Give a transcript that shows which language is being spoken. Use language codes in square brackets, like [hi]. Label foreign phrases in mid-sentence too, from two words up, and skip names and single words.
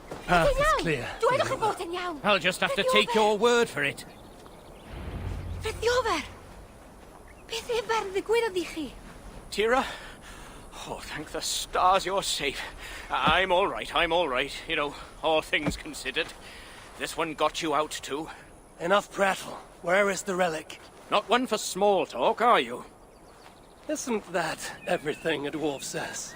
[en] path is clear. [cy] Dwedwch chi bod yn iawn. [en] I'll just have to take your word for it. Frithiofer! [cy] Beth efer ddigwyddodd i chi? [en] Tira? Oh, thank the stars you're safe. I'm all right, I'm all right. You know, all things considered. This one got you out too. Enough prattle. Where is the relic? Not one for small talk, are you? Isn't that everything a dwarf says?